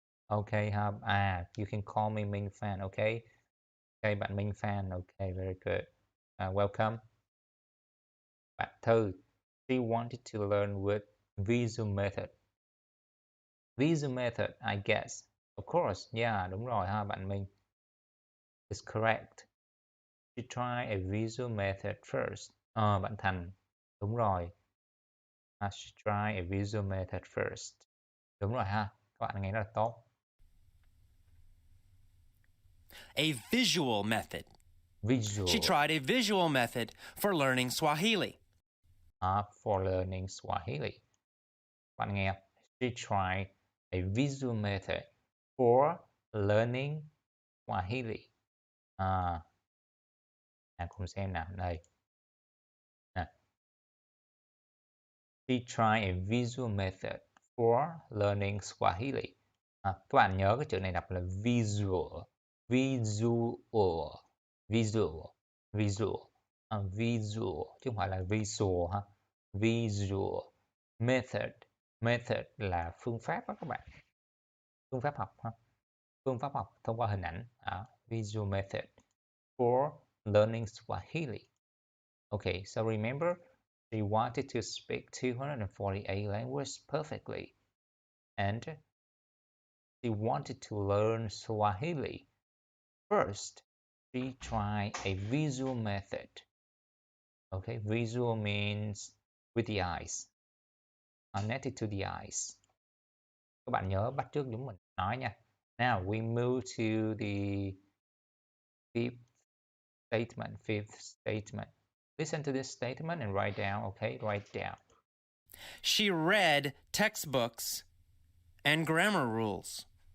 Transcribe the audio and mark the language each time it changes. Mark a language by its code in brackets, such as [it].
[en] Okay, you can call me Minh Fan, okay? Okay, bạn Minh Fan, okay, very good. Welcome. Bạn Thư, she wanted to learn with visual method. Visual method, I guess. Of course, [vi] yeah, đúng rồi ha, bạn Minh. [en] It's correct. She tried a visual method first. Bạn Thành, [vi] đúng rồi. [en] She tried a visual method first. [vi] Đúng rồi ha, các bạn nghe rất là tốt. [en] A visual method. Visual. She tried a visual method for learning Swahili. For learning Swahili. Bạn nghe, she tried a visual method for learning Swahili. [vi] Cùng xem nào, đây. [en] She tried a visual method for learning Swahili. [vi] Các bạn nhớ cái chữ này đọc là visual. visual, visual, visual, visual chứ không phải là visual ha. Visual. Method, method là phương pháp đó các bạn. Phương pháp học ha. Phương pháp học thông qua hình ảnh. [en] Visual method for learning Swahili. Okay, so remember, she wanted to speak 248 languages perfectly, and she wanted to learn Swahili. First, she tried a visual method. Okay, visual means with the eyes, connected to the eyes. [vi] Các bạn nhớ bắt chước giống mình nói nha. [en] Now we move to the fifth statement. Fifth statement. Listen to this statement and write down. Okay, write down. She read textbooks and grammar rules.